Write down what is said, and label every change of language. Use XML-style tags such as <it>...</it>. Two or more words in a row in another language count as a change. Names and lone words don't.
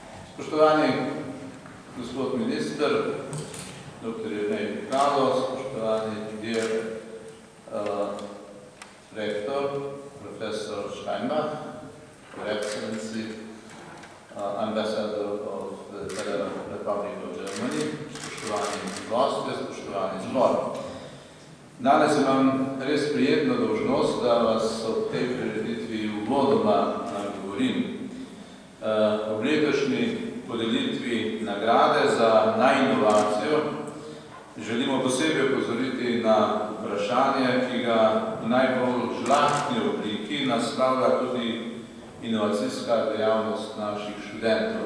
<sl>Spoštovani gospod minister, dr. Jernej Pikalo, spoštovani rektor, profesor Steinbach,</sl> <en>Your Excellency, Ambassador of the Federal Republic of Germany,</en> <sl>spoštovani gostje, spoštovani zbor. Danes imam res prijetno dolžnost, da vas ob tej prireditvi uvodoma nagovorim. Ob letošnji podelitvi nagrade za najinovacijo želimo posebej opozoriti na vprašanje, ki ga v najbolj žlahtni obliki naslavlja tudi inovacijska dejavnost naših študentov.</sl>